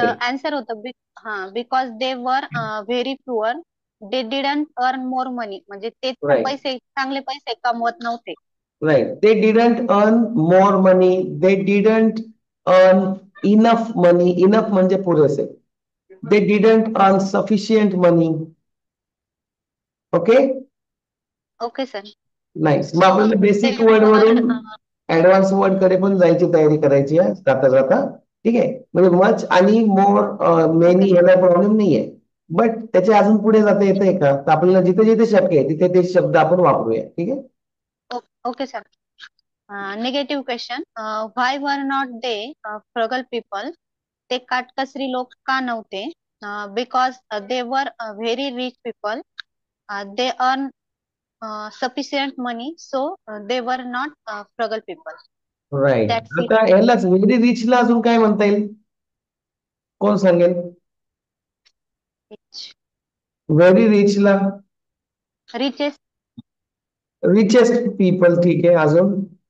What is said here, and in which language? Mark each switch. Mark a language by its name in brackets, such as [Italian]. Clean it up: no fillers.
[Marathi] तसं आन्सर होतं [English] Because they were very poor. They didn't earn more money, [Marathi] म्हणजे ते [English] Right. [Marathi] चांगले पैसे कमवत नव्हते. [English] Right. They didn't earn more money. They didn't earn enough money. [Marathi] Enough म्हणजे पुरेसे. [English] They didn't earn sufficient money. Okay? Okay sir. Nice. [Marathi] मग आपल्याला बेसिक वर्ड वरून ऍडव्हान्स वर्ड कडे पण जायची तयारी करायची आहे जाता जाता. ठीक आहे, म्हणजे मच आणि मोर मेनी याला प्रॉब्लेम नाहीये, बट त्याच्या अजून पुढे जाता येतंय का? तर आपल्याला जिथे जिथे शक्य आहे तिथे ते शब्द आपण वापरूया. ठीक आहे. [English] Okay sir. Negative question. Why were not they frugal people? [Marathi] ते काटकसरी लोक का नव्हते? [English] Because they were very rich people. They earn sufficient money, so they were not frugal people. Right. That's it. [Marathi] आता ह्यालाच व्हेरी रिचला अजून काय म्हणता येईल? कोण सांगेल? Very रिचला [English] Richest. [Marathi] Richest people. ठीक आहे. अजून?